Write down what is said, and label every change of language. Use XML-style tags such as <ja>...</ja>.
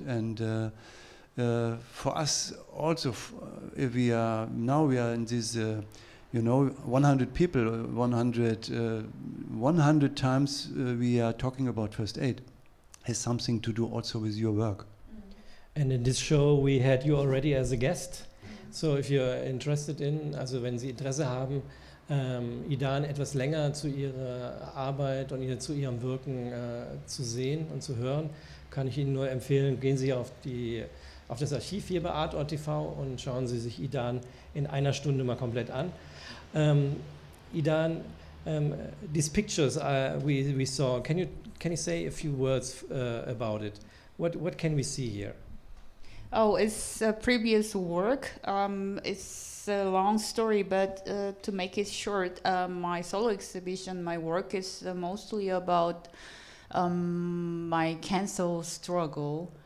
<en>And for us also, if we are in this, 100 people, 100 times we are talking about First Aid, has something to do also with your work. And in this show we had you already as a guest. So if you're interested also</en> <de>wenn Sie Interesse haben, Idan etwas länger zu ihrer Arbeit und zu ihrem Wirken zu sehen und zu hören, kann ich Ihnen nur empfehlen, gehen Sie auf das Archiv hier bei Artort TV und schauen Sie sich Idan in einer Stunde mal komplett an.</de> <en>Idan, these pictures we saw, can you say a few words about it? What can we see here? Oh, it's a previous work. It's a long story, but to make it short, my solo exhibition, my work is mostly about my cancer struggle.</en>